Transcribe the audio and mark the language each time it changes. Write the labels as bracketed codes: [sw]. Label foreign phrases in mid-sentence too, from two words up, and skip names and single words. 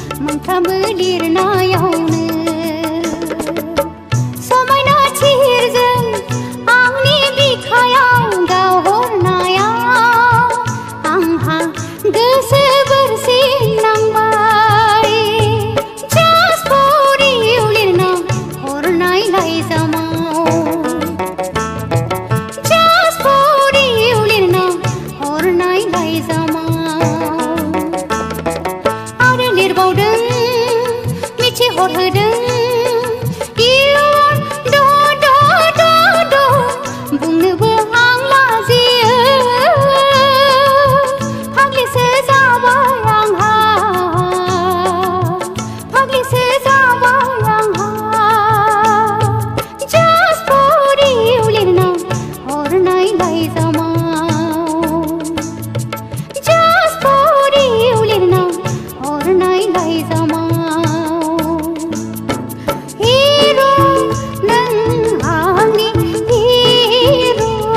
[brx] सानफ्रामबो लिरनायावनो समायना थिरजों आंनि बिखायाव गावहरनायाव आंहा गोसो बोरसिनांबाय [en] Just for you [brx] लिरना हरनाय लाइजामाव [en] Just for you [brx] लिरना हरनाय लाइजामाव आरो लिरबावदों मिथिहरहोदों इयुन बुंनोबो आं लाजियो फाग्लिसो जाबाय आंहा फाग्लिसो जाबाय आंहा [en] Just for you [brx] लिरना हरनाय लाइजामाव [en] Just for you [brx] लिरना हरनाय लाइजामाव हिरो नों आंनि हिरो